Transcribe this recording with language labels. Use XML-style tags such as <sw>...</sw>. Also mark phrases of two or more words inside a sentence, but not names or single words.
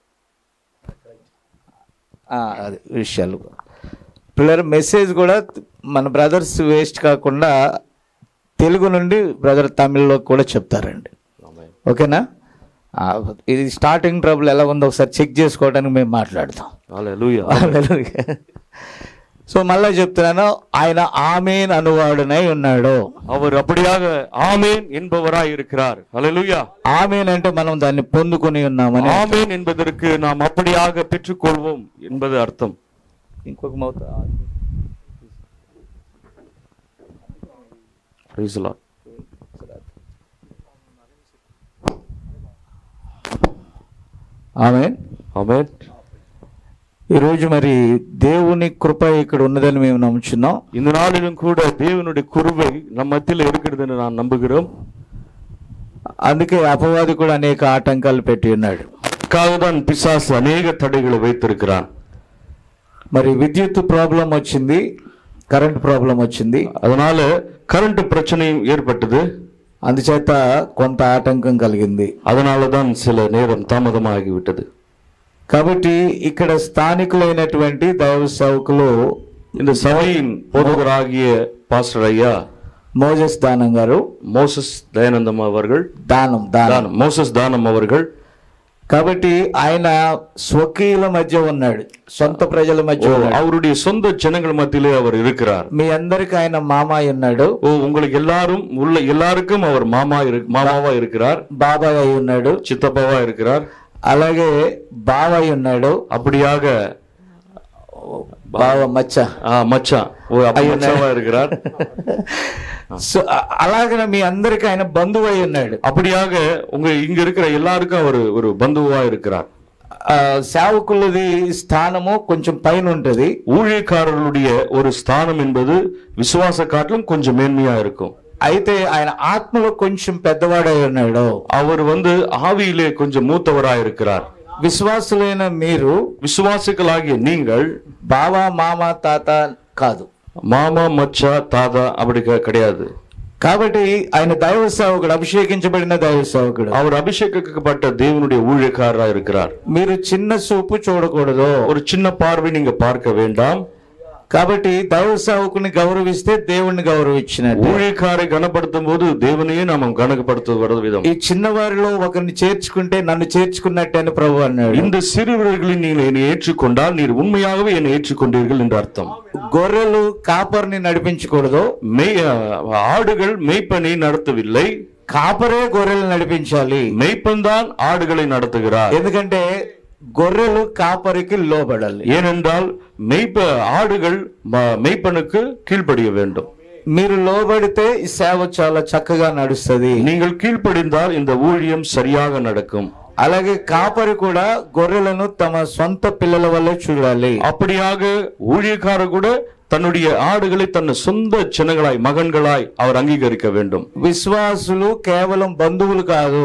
<te>అది విషయాలు పిల్లలు మెసేజ్ కూడా మన బ్రదర్స్ వేస్ట్ కాకుండా తెలుగు నుండి బ్రదర్ తమిళ్లో కూడా చెప్తారండి. ఓకేనా? ఇది</te> <en>starting trouble</en> <te>ఎలా ఉందో ఒకసారి చెక్ చేసుకోవడానికి మేము మాట్లాడతాం. హల్లెలూయా. సో మళ్ళీ చెప్తున్నాను, ఆయన ఆమేన్ అనువాడునై ఉన్నాడు.</te> <ta>அவர் அப்படியாக ஆமென் என்பவராய் இருக்கிறார். ஹalleluya.</ta> <te>ఆమేన్ అంటే మనం దాన్ని పొందుకొని ఉన్నామని.</te> <ta>ஆமென் என்பதற்கு நாம் அப்படியாக பெற்றுக்கொள்வோம் என்பது அர்த்தம்.</ta> <te>ఇంకొక మౌత</te> <en>Praise the Lord.</en> <te>ఆమేన్.</te> <ta>ஆமென்.</ta> <te>ఈరోజు మరి దేవుని కృప ఇక్కడ ఉన్నదని మేము నమ్ముచున్నాం.</te> <ta>இந்த நாளிலும் கூட தேவனுடைய கிருபை நம் மத்தியில் இருக்கிறது என்று நான் நம்புகிறோம்.</ta> <te>అందుకే అపవాది కూడా అనేక ఆటంకాలు పెట్టి ఉన్నాడు.</te> <ta>அதுக்காகத்தான் பிசாசு அநேக தடைகளை வைத்திருக்கிறான்.</ta> <te>మరి విద్యుత్ ప్రాబ్లం వచ్చింది, కరెంట్ ప్రాబ్లం వచ్చింది,</te> <ta>அதனால கரண்ட் பிரச்சனையும் ஏற்பட்டது.</ta> <te>అందుచేత కొంత ఆటంకం కలిగింది.</te> <ta>அதனால தான் சில நேரம் தாமதமாகிவிட்டது.</ta> <te>కాబట్టి ఇక్కడ స్థానికులైనటువంటి దైవ సేవకులు</te> <ta>இந்த சபையின் போதகராகிய பாஸ்டர் ஐயா</ta> <te>మోజెస్ దానం గారు,</te> <ta>மோசஸ் தயானந்தம் அவர்கள்,</ta> <te>దానం</te> <ta>மோசஸ் தானம் அவர்கள்,</ta> <te>కాబట్టి ఆయన స్వకీయుల మధ్య ఉన్నాడు, సొంత ప్రజల మధ్య ఉన్నాడు.</te> <ta>அவருடைய சொந்த ஜனங்கள் மத்தியிலே அவர் இருக்கிறார்.</ta> <te>మీ అందరికి ఆయన మామయ్య ఉన్నాడు,</te> <ta>உங்களுக்கு எல்லாருக்கும் அவர் மாமாவா இருக்கிறார்,</ta> <te>బాబాయ్ అయి ఉన్నాడు,</te> <ta>சித்தப்பாவா இருக்கிறார்,</ta> <te>అలాగే బావయ్య ఉన్నాడు,</te> <ta>அப்படியாக</ta> <te>బావ</te> <ta>மச்சான் மச்சாவா இருக்கிறார்.</ta> <te>అలాగే మీ అందరికి ఆయన బంధువు అయి ఉన్నాడు.</te> <ta>அப்படியாக இங்க இருக்கிற எல்லாருக்கும் அவர் ஒரு பந்துவா இருக்கிறார்.</ta> <te>సేవకులది స్థానము కొంచెం పైన ఉంటది.</te> <ta>ஊழியக்காரர்களுடைய ஒரு ஸ்தானம் என்பது விசுவாச காட்டிலும் கொஞ்சம் மேன்மையா இருக்கும்.</ta> <te>అయితే ఆయన ఆత్మలో కొంచెం పెద్దవాడై ఉన్నాడు.</te> <ta>அவர் ஆவியிலே கொஞ்சம் மூத்தவராய் இருக்கிறார்.</ta> <te>విశ్వాసులైన మీరు,</te> <ta>விசுவாசிகளாகிய நீங்கள்</ta> <te>బావా మామ తాత కాదు,</te> <ta>மாமா மச்சா தாதா அப்படி கிடையாது.</ta> <te>కాబట్టి ఆయన దైవ సేవకుడు, అభిషేకించబడిన దైవ సేవకుడు.</te> <ta>அவர் அபிஷேகிக்கப்பட்ட தேவனுடைய ஊழியக்காரராக இருக்கிறார்.</ta> <te>మీరు చిన్న చూపు చూడకూడదు,</te> <ta>ஒரு சின்ன பார்வை நீங்க பார்க்க வேண்டாம்.</ta> <te>కాబట్టి దైవ సేవకుని గౌరవిస్తే దేవుణ్ణి గౌరవించినట్టు.</te> <ta>ஊழியக்காரை கனப்படுத்தும் போது தேவனையே நாம் கனப்படுத்துவது விதம்.</ta> <te>ఈ చిన్నవారిలో ఒకరిని చేర్చుకుంటే నన్ను చేర్చుకున్నట్టే అని ప్రభు అన్నాడు.</te> <ta>இந்த சிறுவர்களில் நீங்கள் என்னை ஏற்றுக்கொண்டால் நீர் உண்மையாகவே என்னை ஏற்றுக்கொண்டீர்கள் என்று அர்த்தம்.</ta> <te>గొర్రెలు కాపర్ని నడిపించకూడదు,</te> <ta>ஆடுகள் மேய்ப்பனை நடத்தவில்லை,</ta> <te>కాపరే గొర్రెలు నడిపించాలి.</te> <ta>மேய்ப்பன் தான் ஆடுகளை நடத்துகிறார்.</ta> <te>ఎందుకంటే గొర్రెలు కాపరికి లోబడాలి.</te> <ta>ஏனென்றால் ஆடுகள் மேய்ப்பனுக்கு கீழ்ப்படிய வேண்டும்.</ta> <te>మీరు లోబడితే ఈ సేవ చాలా చక్కగా నడుస్తుంది.</te> <ta>நீங்கள் கீழ்ப்படிந்தால் இந்த ஊழியம் சரியாக நடக்கும்.</ta> <te>అలాగే కాపరి కూడా గొర్రెలను తమ సొంత పిల్లల వల్లే చూడాలి.</te> <ta>அப்படியாக ஊழியக்காரர் கூட தன்னுடைய ஆடுகளை தன் சொந்த சின்னங்களாய் மகன்களாய் அவர் அங்கீகரிக்க வேண்டும்.</ta> <te>విశ్వాసులు కేవలం బంధువులు కాదు,</te>